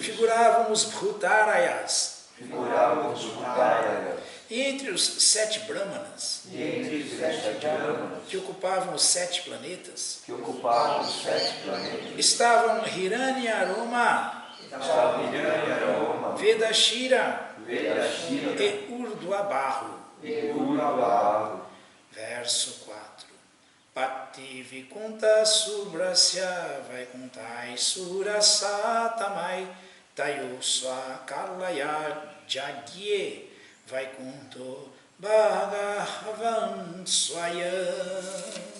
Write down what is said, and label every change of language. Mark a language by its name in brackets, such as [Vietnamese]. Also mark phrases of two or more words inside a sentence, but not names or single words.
[Portuguese] figuravam os Bhutarayas, figuravam os Bhutarayas, e entre os 7 Brahmanas, e entre os 7 Brahmanas, que ocupavam os 7 planetas, que ocupavam os 7 planetas, estavam Hiranyaruma, estavam Hiranyaroma, Vedashira Vedashira e Urdhvabahu. e Urvabahu. [Sanskrit] Verso 4. पति विकुण्ठ शुभ्रस्य वैकुण्ठैः सुरसत्तमैः तयोस्व कलया जज्ञे वैकुण्ठो भगवान् स्वयम्.